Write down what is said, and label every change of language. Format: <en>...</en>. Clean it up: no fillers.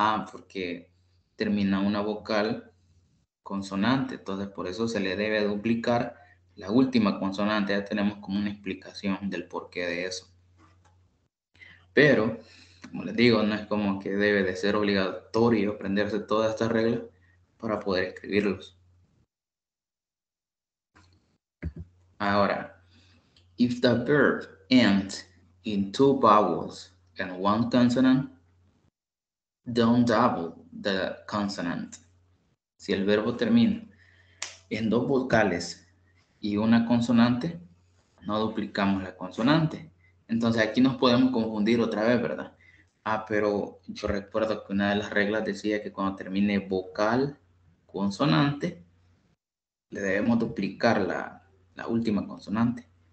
<es>Porque termina una vocal consonante, entonces por eso se le debe duplicar la última consonante. Ya tenemos como una explicación del porqué de eso. Pero, como les digo, no es como que debe de ser obligatorio aprenderse todas estas reglas para poder escribirlos.</es> <en>Ahora, if the verb ends in 2 vowels and 1 consonant, don't double the consonant.</en> <es>Si el verbo termina en 2 vocales y una consonante, no duplicamos la consonante. Entonces aquí nos podemos confundir otra vez, ¿verdad? Pero yo recuerdo que una de las reglas decía que cuando termine vocal, consonante, le debemos duplicar la última consonante.</es>